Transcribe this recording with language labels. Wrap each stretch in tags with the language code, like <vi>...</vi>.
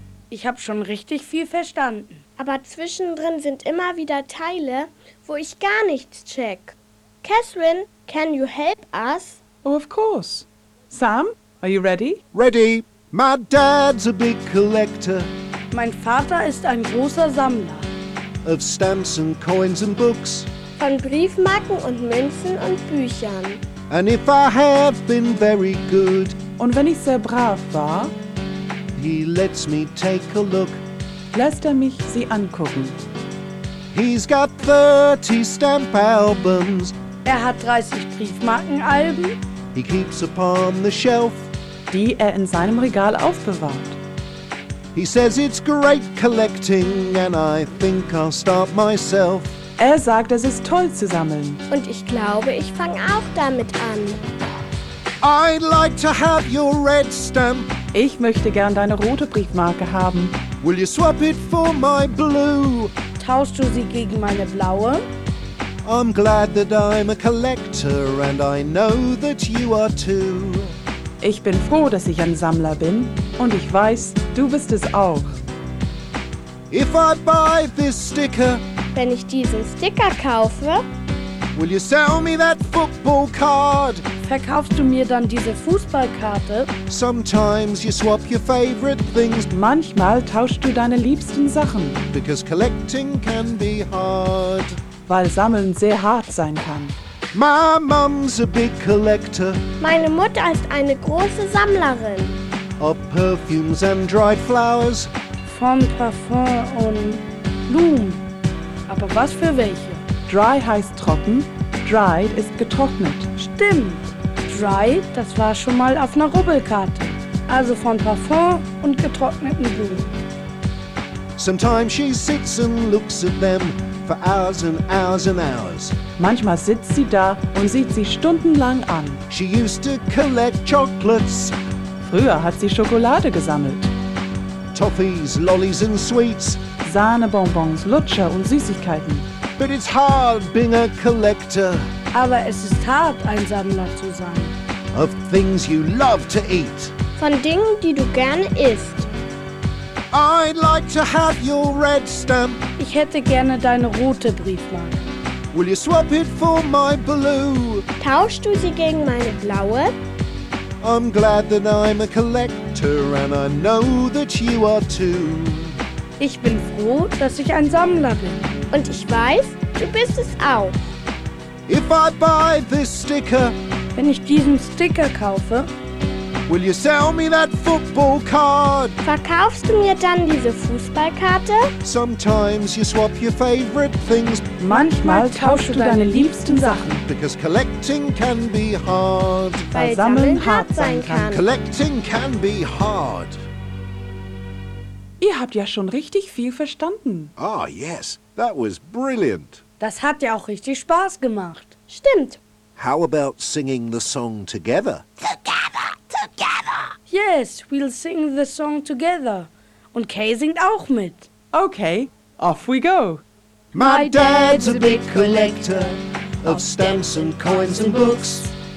<de>Ich habe schon richtig viel verstanden. Aber zwischendrin sind immer wieder Teile, wo ich gar nichts check.</de> <en>Catherine, can you help us? Oh, of course. Sam, are you ready? Ready. My dad's a big collector.</en> <de>Mein Vater ist ein großer Sammler.</de> <en>Of stamps and coins and books.</en> <de>Von Briefmarken und Münzen und Büchern.</de> <en>And if I have been very good.</en> <de>Und wenn ich sehr brav war.</de> <en>He lets me take a look.</en> <de>Lässt mich sie angucken.</de> <en>He's got 30 stamp albums.</en> <de>Er hat 30 Briefmarkenalben.</de> <en>He keeps upon the shelf.</en> <de>Die in seinem Regal aufbewahrt.</de> <en>He says it's great collecting and I think I'll start myself.</en> <de>Sagt, es ist toll zu sammeln. Und ich glaube, ich fange auch damit an.</de> <en>I'd like to have your red stamp.</en> <de>Ich möchte gern deine rote Briefmarke haben.</de> <en>Will you swap it for my blue?</en> <de>Tauschst du sie gegen meine blaue?</de> <en>I'm glad that I'm a collector and I know that you are too.</en> <de>Ich bin froh, dass ich ein Sammler bin und ich weiß, du bist es auch.</de> <en>If I buy this sticker,</en> <de>wenn ich diesen Sticker kaufe,</de> <en>Will you sell me that football card?</en> <de>Verkaufst du mir dann diese Fußballkarte?</de> <en>Sometimes you swap your favorite things.</en> <de>Manchmal tauschst du deine liebsten Sachen.</de> <en>Because collecting can be hard.</en> <de>Weil Sammeln sehr hart sein kann.</de> <en>My mom's a big collector.</en> <de>Meine Mutter ist eine große Sammlerin.</de> <en>Of perfumes and dried flowers.</en> <de>Von Parfum und Blumen. Aber was für welche? Dry heißt trocken, dried ist getrocknet. Stimmt. Dry, das war schon mal auf einer Rubbelkarte. Also von Parfum und getrockneten Blumen.</de> <en>Sometimes she sits and looks at them for hours and hours and hours.</en> <de>Manchmal sitzt sie da und sieht sie stundenlang an.</de> <en>She used to collect chocolates.</en> <de>Früher hat sie Schokolade gesammelt.</de> <en>Toffees, lollies and sweets.</en> <de>Sahnebonbons, Lutscher und Süßigkeiten.</de> <en>But it's hard being a collector.</en> <de>Aber es ist hart, ein Sammler zu sein.</de> <en>Of things you love to eat.</en> <de>Von Dingen, die du gerne isst.</de> <en>I'd like to have your red stamp.</en> <de>Ich hätte gerne deine rote Briefmarke.</de> <en>Will you swap it for my blue?</en> <de>Tauschst du sie gegen meine blaue?</de> <en>I'm glad that I'm a collector and I know that you are too.</en> <de>Ich bin froh, dass ich ein Sammler bin. Und ich weiß, du bist es auch.</de> <en>If I buy this sticker,</en> <de>wenn ich diesen Sticker kaufe,</de> <en>will you sell me that football card?</en> <de>Verkaufst du mir dann diese Fußballkarte?</de> <en>Sometimes you swap your favorite things.</en> <de>Manchmal tauschst du deine liebsten Sachen.</de> <en>Because collecting can be hard.</en> <de>Weil Sammeln hart sein kann.</de> <en>Collecting can be hard.</en> <de>Ihr habt ja schon richtig viel verstanden.</de> <en>Ah, yes, that was brilliant.</en> <de>Das hat ja auch richtig Spaß gemacht. Stimmt.</de> <en>How about singing the song together? Together, together. Yes, we'll sing the song together.</en> <de>Und Kay singt auch mit.</de> <en>Okay, off we go. My dad's a big collector of stamps and coins and books.</en>